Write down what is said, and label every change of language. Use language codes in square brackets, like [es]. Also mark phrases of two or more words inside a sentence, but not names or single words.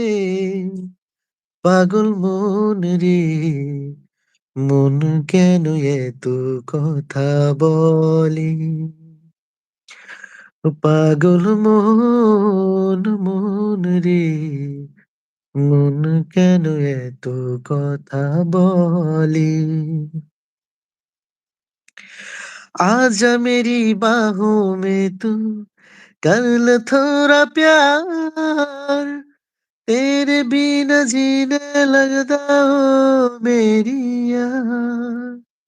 [bn] পাগল মন রে, মন কেন এত কথা বলে? ও পাগল মন, মন রে, মন কেন এত কথা বলে? [hi] आजा मेरी बाहों में तू कर ले थोड़ा प्यार, तेरे बिना जीने लगता हो मेरी यार।